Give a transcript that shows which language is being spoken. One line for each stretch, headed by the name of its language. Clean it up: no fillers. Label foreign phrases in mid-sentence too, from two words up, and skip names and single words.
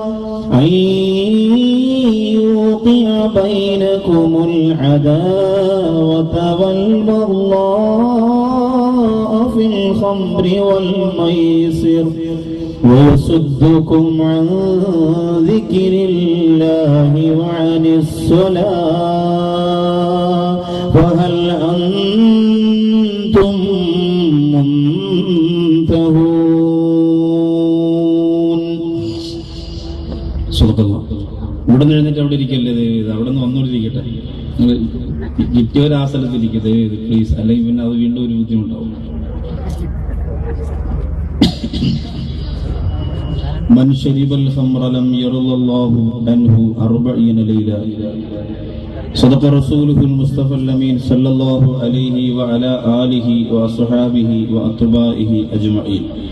Arabic: والبغضاء في الخمر والميسر ويصدكم عن ذكر الله وعن الصلاة فهل أنتم منتهون صدق الله.
Malayalam: ഇവിടെ നിന്ന് എഴുന്നേറ്റ് അവിടെ ഇരിക്കല്ലേ ദയവേത്, അവിടെ നിന്ന് വന്നോണ്ടിരിക്കട്ടെ. നിങ്ങൾ കിട്ടിയൊരാസനത്തിരിക്കുക ദയവേത് പ്ലീസ്, അല്ലെങ്കിൽ പിന്നെ അത് വീണ്ടും ഒരു ബുദ്ധിമുട്ടാവും.
Arabic: من شرب الخمر لم يرضى الله عنه 40 ليلة صدق رسوله المصطفى الأمين صلى الله عليه وعلى آله وأصحابه وأتباعه أجمعين.